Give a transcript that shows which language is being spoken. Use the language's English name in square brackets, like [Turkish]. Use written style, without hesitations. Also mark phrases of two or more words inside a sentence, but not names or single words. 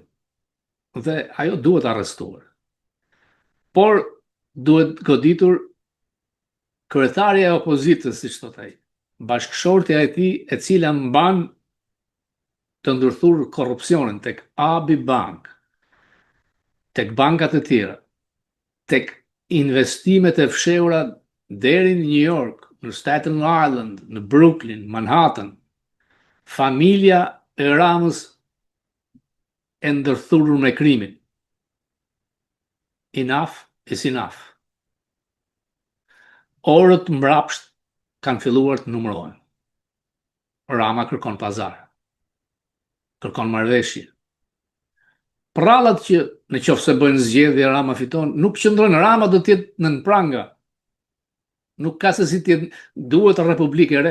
[Albanian] Dhe ajo duhet arrestuar. Por duhet goditur kryetarja e opozitës, siç thot ai, bashkëshortja e tij e cila mban të ndërthur korrupsionin tek Abi Bank, tek bankat e tjera, tek investimet e fshehura deri në New York, në Staten Island, në Brooklyn, Manhattan. Familja e Ramës e ndërthurur me krimin. [English] Enough is enough. [Albanian] Orët mbrapsht kanë filluar të numërohen. Rama kërkon pazar. Kërkon marrëveshje. Prallat që në qoftë se bëjnë zgjedhje Rama fiton, nuk qëndrojnë. Rama do të jetë nën pranga. Nuk ka se si të jetë, duhet Republikë e re.